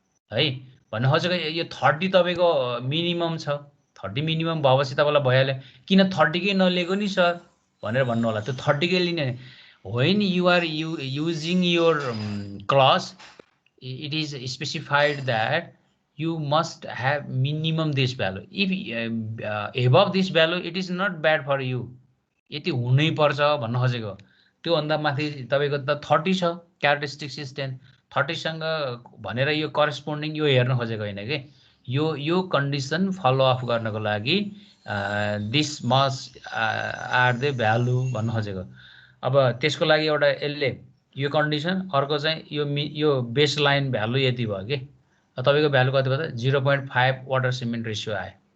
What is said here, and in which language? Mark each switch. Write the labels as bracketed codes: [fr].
[ne] है भन्नु खोजेको यो 30 तपाईँको मिनिमम छ 30 मिनिमम भएपछि तपाईँलाई भइहाल्यो किन 30 कै नलिएको नि सर भनेर भन्नु होला त्यो 30 कै लिने [en] when you are using your class it is specified that you must have minimum this value. If above this value, it is not bad for you. [ne] यति हुनै पर्छ भन्न खोजेको त्यो भन्दा माथि तपाईको त 30 छ क्यारेक्टरिस्टिक्स इज 10 30 सँग भनेर यो करेस्पोन्डिङ यो हेर्न खोजेको हैन के यो कन्डिसन फलो अफ गर्नको लागि [en] this must are the value [ne] भन्न खोजेको अब त्यसको लागि एउटा यसले यो कन्डिसन अर्को चाहिँ यो बेस लाइन भ्यालु यति भयो के तपाईको भ्यालु कति भयो त 0.5 वाटर सिमेन्ट रेशियो आयो